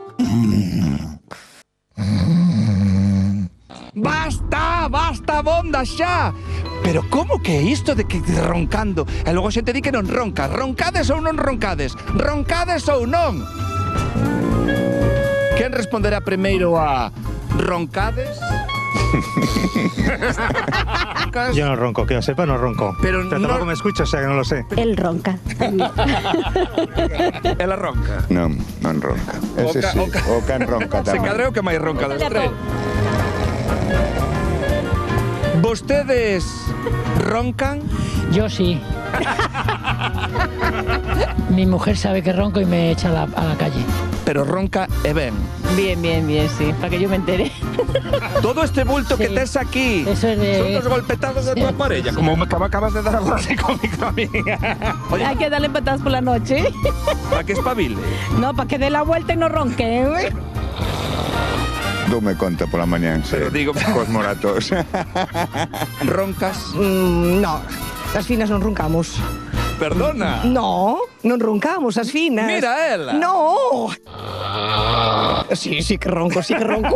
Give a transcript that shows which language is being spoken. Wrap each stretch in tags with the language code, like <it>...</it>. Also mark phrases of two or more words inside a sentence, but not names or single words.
<gl>Basta, basta, bonda xa. Pero como que é isto de que roncando? E logo xente di que non ronca. Roncades ou non roncades? Roncades ou non? Quen responderá primeiro a roncades?</gl> <es>Yo no ronco, que yo sepa, no ronco. Pero tampoco no... me escucha, o sea que no lo sé. El ronca.</es> <gl>Ela ronca. Non, non ronca. Ese sí, o can ronca Se tamén. cadreo que máis ronca dos tres. Vostedes roncan?</gl> <es>Yo sí. Mi mujer sabe que ronco y me echa a la calle.</es> <gl>Pero ronca e ben.</gl> <es>Bien, sí, para que yo me entere.</es> <gl>Todo este bulto Sí. que tes aquí</gl> <es>Eso es de... son los golpetados de Sí.</es> <gl>tu parella, como me acabas de dar agora así cómico a mí.</gl> <es>Oye, Hay que darle patadas por la noche. para que espabile. No, para que dé la vuelta y no ronque.</es> <gl>Doume conta pola mañán, Pero digo- cos moratos. Roncas. No, as finas non roncamos. Perdona. No, non roncamos as finas. Mira ela. No.</gl> <es>Sí que ronco, sí que ronco.</es>